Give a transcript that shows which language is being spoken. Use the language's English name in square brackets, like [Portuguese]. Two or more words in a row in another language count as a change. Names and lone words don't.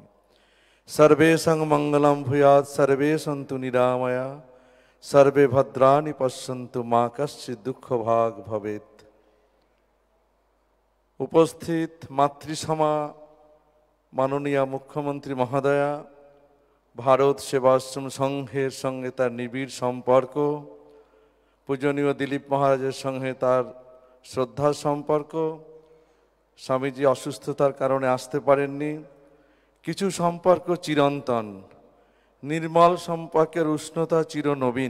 [Sanskrit] सर्वेषां मंगलम भूयात्, सर्वे सन्तु निरामया, सर्वे भद्राणि पश्यन्तु मा कश्चित् दुःख भाग भवेत्। उपस्थित मातृसमा माननीय मुख्यमंत्री महोदया, [Bangla] ভারত সেবাশ্রম সংঘের সঙ্গে তার নিবিড় সম্পর্ক, পূজনীয় দিলীপ মহারাজের সঙ্গে তার শ্রদ্ধার সম্পর্ক। স্বামীজি অসুস্থতার কারণে আসতে পারেননি। কিছু সম্পর্ক চিরন্তন, নির্মল সম্পর্কের উষ্ণতা চিরনবীন।